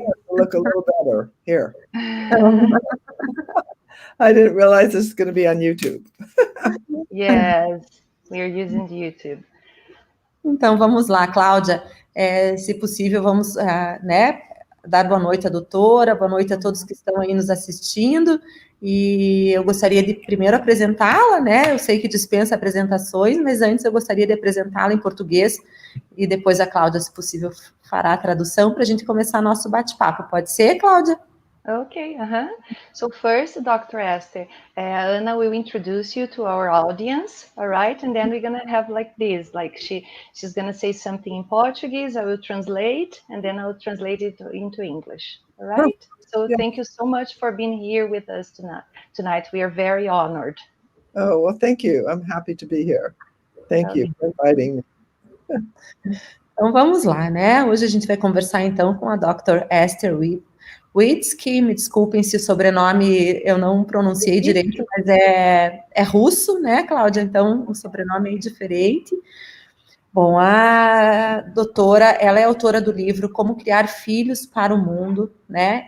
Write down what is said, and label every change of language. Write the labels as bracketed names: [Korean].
[English] Look a little better here. I didn't realize this is going to be on YouTube. Yes, we are using YouTube. [Portuguese] Então, vamos lá, Cláudia. Se possível, vamos, né, dar boa noite à doutora, boa noite a todos que estão aí nos assistindo. E eu gostaria de primeiro apresentá-la, né? Eu sei que dispensa apresentações, mas antes eu gostaria de apresentá-la em português e depois a Cláudia, se possível, fará a tradução para a gente começar nosso bate-papo. Pode ser, Cláudia? [English] Okay, So first, Dr. Esther, Anna will introduce you to our audience, all right? And then we're gonna have like this, like she's gonna say something in Portuguese, I will translate, and then I'll translate it into English, all right? So thank you so much for being here with us tonight. We are very honored. Oh, well, thank you. I'm happy to be here. Thank you for inviting me. [Portuguese] Então vamos lá, né? Hoje a gente vai conversar então com a Dr. Esther Wojcicki. Me desculpem se o sobrenome eu não pronunciei direito, mas é russo, né, Cláudia? Então o sobrenome é diferente. Bom, a doutora, ela é autora do livro Como Criar Filhos para o Mundo, né?